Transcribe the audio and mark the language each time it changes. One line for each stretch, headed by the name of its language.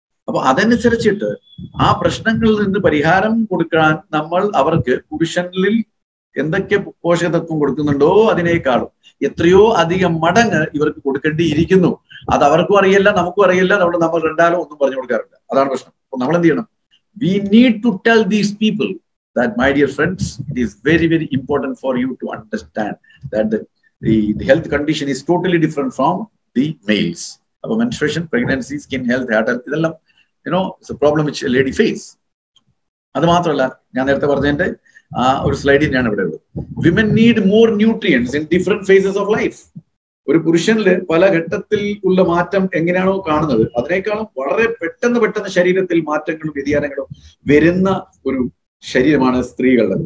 Malayalam: അപ്പൊ അതനുസരിച്ചിട്ട് ആ പ്രശ്നങ്ങളിൽ നിന്ന് പരിഹാരം കൊടുക്കാൻ നമ്മൾ അവർക്ക് പുരുഷനിൽ എന്തൊക്കെ പോഷകതത്വം കൊടുക്കുന്നുണ്ടോ അതിനേക്കാളും എത്രയോ അധികം മടങ്ങ് ഇവർക്ക് കൊടുക്കേണ്ടിയിരിക്കുന്നു. അത് അവർക്കും അറിയില്ല, നമുക്കും അറിയില്ല. അതുകൊണ്ട് നമ്മൾ രണ്ടാലും ഒന്നും പറഞ്ഞു കൊടുക്കാറില്ല. അതാണ് പ്രശ്നം. അപ്പൊ നമ്മൾ എന്ത് ചെയ്യണം?
English: We need to tell these people that, my dear friends, it is very, very important for you to understand that the health condition is totally different from the males. About menstruation, pregnancy, skin health, hair health,
Malayalam: idellam,
English: it's a problem which a lady face.
Malayalam: അത് മാത്രമല്ല, ഞാൻ നേരത്തെ പറഞ്ഞതിന്റെ ഒരു സ്ലൈഡിൽ ഞാൻ ഇവിടെ ഉള്ളത്,
English: Women need more nutrients in different phases of life.
Malayalam: ഒരു പുരുഷനില് പല ഘട്ടത്തിൽ ഉള്ള മാറ്റം എങ്ങനെയാണോ കാണുന്നത്, അതിനേക്കാളും വളരെ പെട്ടെന്ന് ശരീരത്തിൽ മാറ്റങ്ങളും വ്യതിയാനങ്ങളും വരുന്ന ഒരു ശരീരമാണ് സ്ത്രീകളുടെ.